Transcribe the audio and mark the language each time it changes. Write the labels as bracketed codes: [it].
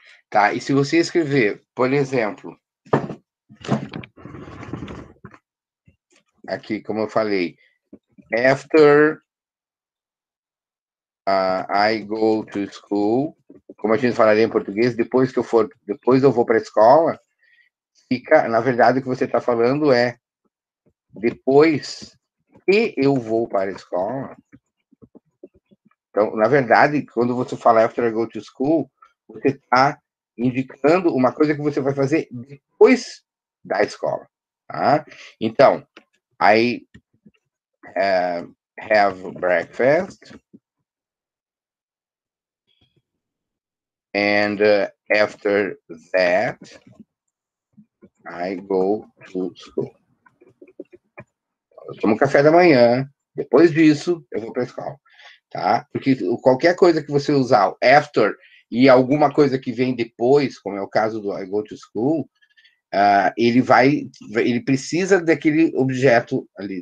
[pt] Tá? E se você escrever, por exemplo, aqui, como eu falei, [en] after I go to school, [pt] como a gente falaria em português, depois eu vou para a escola, na verdade, o que você está falando é depois que eu vou para a escola. Então, na verdade, quando você fala [en] after I go to school, [pt] você está indicando uma coisa que você vai fazer depois da escola. Tá? [en] Então, I have breakfast, and after that, I go to school. [pt] Eu tomo café da manhã, depois disso, eu vou para a escola. Tá? Porque qualquer coisa que você usar after e alguma coisa que vem depois, como é o caso do [en] I go to school, [pt] ele precisa daquele objeto ali.